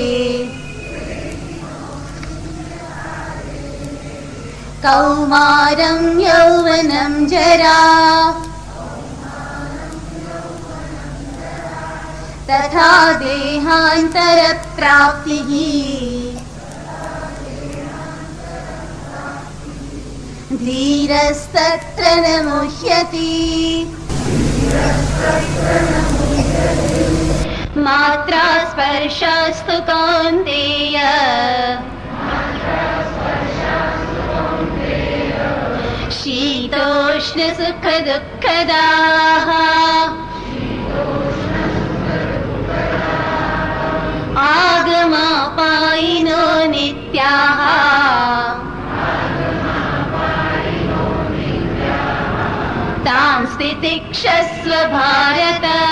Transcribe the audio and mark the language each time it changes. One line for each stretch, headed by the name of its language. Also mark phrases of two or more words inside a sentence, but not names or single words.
Sanskrit: कौमारं यौवनं जरा तथा देहान्तरप्राप्तिः धीरस्तत्र न मुह्यति। માત્રા સ્પર્શાસ્તુ કૌંતેય શીતોષ્ણ સુખ દુઃખદાઃ આગમાપાયિનો નિત્યાઃ તાં સ્થિતિક્ષસ્વ ભારત